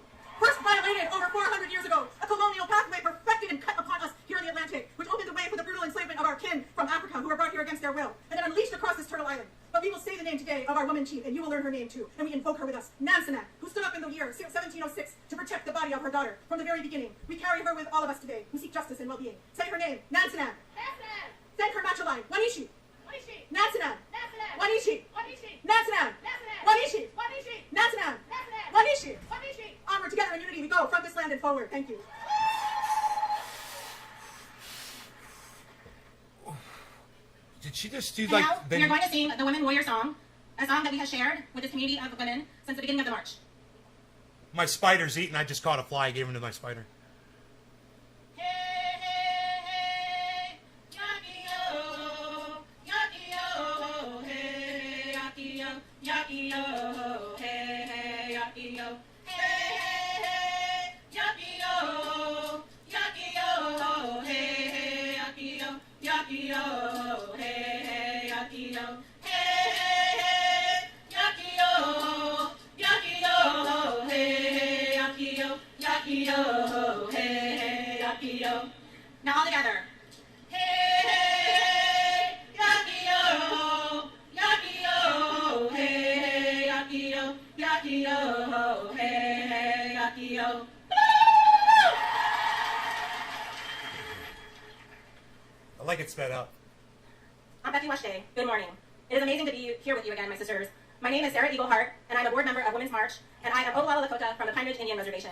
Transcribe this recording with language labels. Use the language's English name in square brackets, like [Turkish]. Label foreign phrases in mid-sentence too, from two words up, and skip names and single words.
[English] First violated over 400 years ago, a colonial pathway perfected and cut upon us here in the Atlantic, which opened the way for the brutal enslavement of our kin from Africa who were brought here against their will, and then unleashed across this turtle island. But we will say the name today of our woman chief, and you will learn her name too, and we invoke her with us, Nansenat, who stood up in the year 1706 to protect the body of her daughter from the very beginning. We carry her with all of us today, who seek justice and well-being. Say her name, Nansenat. Nansenat. Thank her matroline, Wanishi. Wanishi. Nansenat. Nansenat. Wanishi. Wanishi. Nansenat. Nansenat. Wanishi. Wanishi. Nansenat. Nansenat. Wanishi. Wanishi. Onward, together in unity, we go from this land and forward. Thank you. Did she just do And like? now, we are going to sing the Women Warrior Song, a song that we have shared with this community of women since the beginning of the march. My spider's eating. I just caught a fly. I gave him to my spider. Hey, hey, hey, yaki-yo, yaki-yo, hey, yaki-yo, yaki-yo, hey, hey, yaki-yo, hey, hey, hey, yaki-yo, yaki-yo, hey, hey, yaki-yo, yaki-yo, hey, hey, yaki-yo, hey, hey, hey, yaki-yo, yaki-yo, hey, hey, yaki-yo, yaki-yo, hey, hey, yaki-yo. Now all together. Hey, hey, yaki-yo, yaki-yo, hey, hey, yaki-yo, yaki-yo, hey, hey, yaki-yo. I like it sped up. I'm Becky Weshday. Good morning. It is amazing to be here with you again, my sisters. My name is Sarah Eaglehart, and I'm a board member of Women's March, and I am Oglala Lakota from the Pine Ridge Indian Reservation.